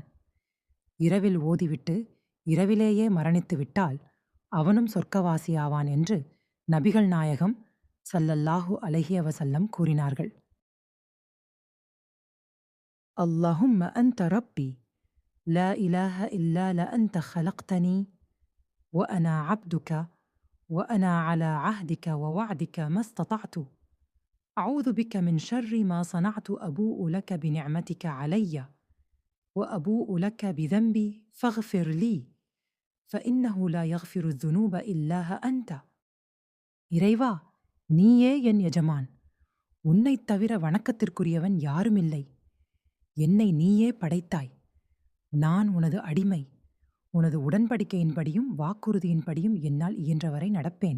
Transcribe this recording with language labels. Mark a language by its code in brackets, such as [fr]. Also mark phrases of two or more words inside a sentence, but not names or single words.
[ta] இரவில் ஓதிவிட்டு இரவிலேயே மரணித்து விட்டால் அவனும் சொர்க்கவாசியாவான் என்று நபிகள் நாயகம் [ar] صلى الله عليه وسلم [ta] கூறினார்கள். [ar] اللهم أنت ربي لا إله إلا أنت خلقتني وأنا عبدك وأنا على عهدك ووعدك ما استطعت أعوذ بك من شر ما صنعت أبوء لك بنعمتك علي وأبوء لك بذنبي فاغفر لي فإنه لا يغفر الذنوب إلا أنت. [ta] இறைவா, நீயே என் எஜமான். உன்னைத் தவிர வணக்கத்திற்குரியவன் யாருமில்லை. என்னை நீயே படைத்தாய். நான் உனது அடிமை. உனது உடன்படிக்கையின்படியும் வாக்குறுதியின்படியும் என்னால் இயன்றவரை நடப்பேன்.